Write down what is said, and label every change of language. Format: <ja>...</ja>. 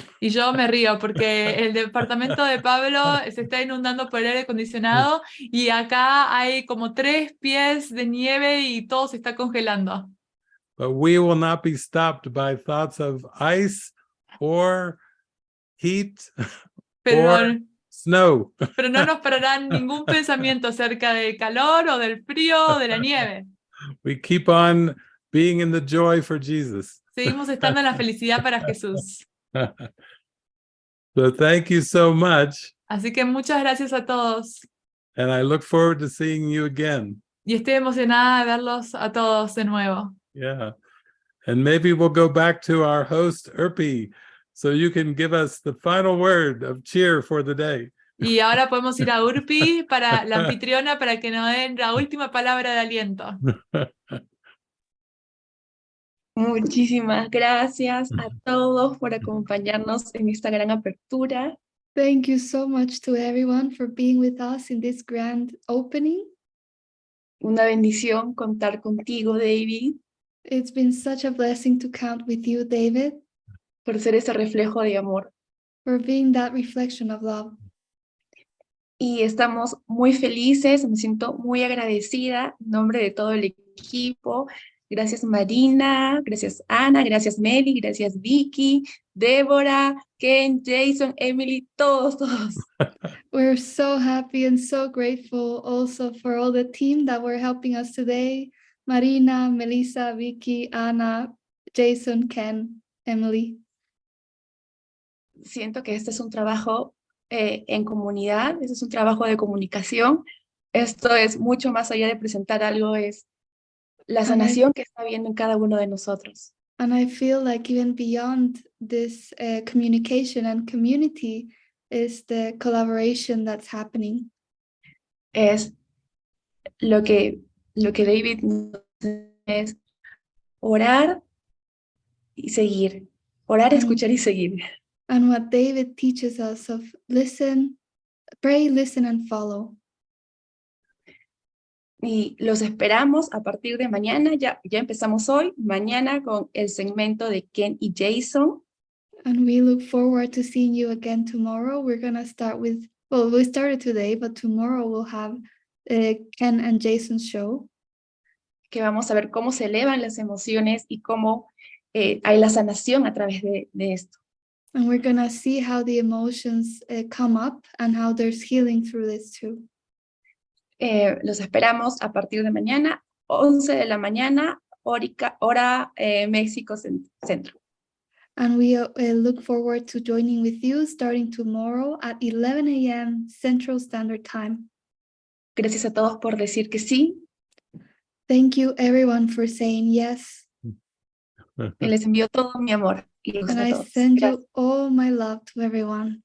<es>Y yo me río porque el departamento de Pablo se está inundando por el aire acondicionado y acá hay como 3 pies de nieve y todo se está congelando.</es> <en>But we will not be stopped by thoughts of ice or heat or snow.</en> <es>Pero no nos parará ningún pensamiento acerca del calor o del frío o de la nieve.</es> <en>We keep on being in the joy for Jesus.</en> <es>Seguimos estando en la felicidad para Jesús.</es> <en>So thank you so much.</en> <es>Así que muchas gracias a todos.</es> <en>And I look forward to seeing you again.</en> <es>Y estoy emocionada de verlos a todos de nuevo.</es> <en>Yeah. And maybe we'll go back to our host, 𝘍𝘭𝘭𝘢, so you can give us the final word of cheer for the day.</en> <es>Y ahora podemos ir a 𝘍𝘭𝘭𝘢, para la anfitriona, para que nos den la última palabra de aliento. Muchísimas gracias a todos por acompañarnos en esta gran apertura.</es> <en>Thank you so much to everyone for being with us in this grand opening.</en> <es>Una bendición contar contigo, David.</es> <en>It's been such a blessing to count with you, David.</en> <es>Por ser ese reflejo de amor.</es> <en>For being that reflection of love.</en> <es>Y estamos muy felices, me siento muy agradecida en nombre de todo el equipo. Gracias Marina, gracias Ana, gracias Meli, gracias Vicky, Débora, Ken, Jason, Emily, todos.</es> <en>We're so happy and so grateful also for all the team that were helping us today. Marina, Melissa, Vicky, Ana, Jason, Ken, Emily.</en> <es>Siento que este es un trabajo en comunidad, este es un trabajo de comunicación. Esto es mucho más allá de presentar algo, es la sanación que está habiendo en cada uno de nosotros.</es> <en>And I feel like even beyond this communication and community is the collaboration that's happening.</en> <es>Es lo que David nos dice es orar y seguir. Orar, escuchar y seguir.</es> <en>And what David teaches us of listen, pray, listen and follow.</en> <es>Y los esperamos a partir de mañana, ya empezamos hoy, mañana con el segmento de Ken y Jason.</es> <en>And we look forward to seeing you again tomorrow. We're going to start with, well, we started today, but tomorrow we'll have Ken and Jason's show.</en> <es>Que vamos a ver cómo se elevan las emociones y cómo hay la sanación a través de esto.</es> <en>And we're going to see how the emotions come up and how there's healing through this too.</en> <es>Los esperamos a partir de mañana, 11 de la mañana, hora México Centro.</es> <en>And we look forward to joining with you starting tomorrow at 11 a.m. Central Standard Time.</en> <es>Gracias a todos por decir que sí.</es> <en>Thank you everyone for saying yes.</en> <es>Y les envío todo mi amor.</es> <en>And I send you all my love to everyone.</en>